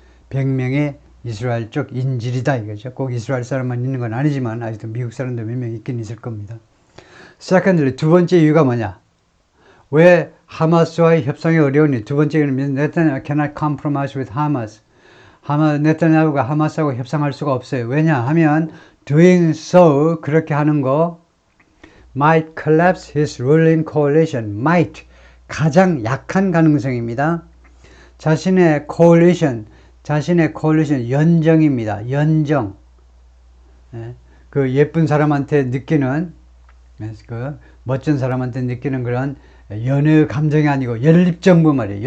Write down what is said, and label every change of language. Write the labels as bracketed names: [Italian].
[Korean] 100명의 이스라엘 쪽 인질이다 이거죠. 꼭 이스라엘 사람만 있는 건 아니지만 아직도 미국 사람도 몇 명 있긴 있을 겁니다. Secondly, 두 번째 이유가 뭐냐? 왜 하마스와의 협상이 어려우니? 두 번째는 [English] Netanyahu cannot compromise with Hamas. [Korean] 네타냐후가 하마스하고 협상할 수가 없어요. 왜냐하면 [English] doing so, [Korean] 그렇게 하는 거 [English] might collapse his ruling coalition. [Korean] might, 가장 약한 가능성입니다. 자신의 coalition, 연정입니다. 연정. 그 예쁜 사람한테 느끼는, 그 멋진 사람한테 느끼는 그런 연애 감정이 아니고 연립정부 말이에요.